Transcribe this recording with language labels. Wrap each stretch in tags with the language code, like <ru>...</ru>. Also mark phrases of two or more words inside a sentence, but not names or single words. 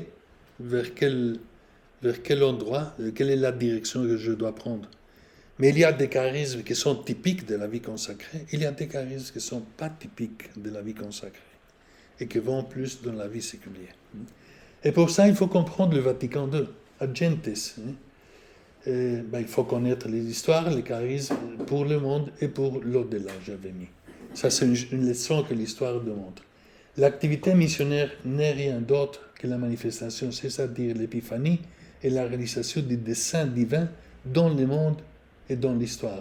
<fr>Vers quel endroit? Quelle est la direction que je dois prendre? Mais il y a des charismes qui sont typiques de la vie consacrée. Il y a des charismes qui ne sont pas typiques de la vie consacrée et qui vont plus dans la vie séculière. Et pour ça, il faut comprendre le Vatican II, ad gentes. il faut connaître les histoires, les charismes pour le monde et pour l'au-delà, j'avais mis. Ça, c'est une leçon que l'histoire démontre. L'activité missionnaire n'est rien d'autre que la manifestation, c'est-à-dire l'épiphanie et la réalisation du dessein divin dans le monde et dans l'histoire.</fr>